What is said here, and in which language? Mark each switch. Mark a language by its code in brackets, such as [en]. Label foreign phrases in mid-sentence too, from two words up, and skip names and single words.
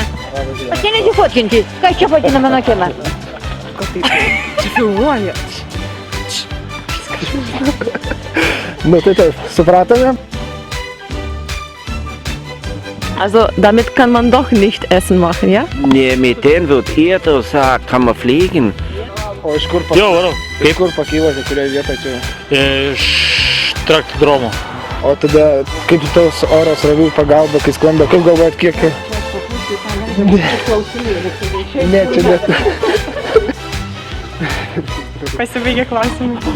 [lt] Ateinate fotkinti. Kas čia fotkina mano kiemą? Čia filmuoja. Nu tai taip, supratome? [de] Also damit kann man doch nicht Essen machen, ja? Nee, mit denen wird eher gesagt, kann man fliegen. [lt] O iš kur pakylote, kurioje vietoje čia? Iš traktodromo. O tada, kaip tos oro srovių pagalba, kai sklando, kaip galvojat, kiek... Ne, čia net. Pasibaigė klausimai.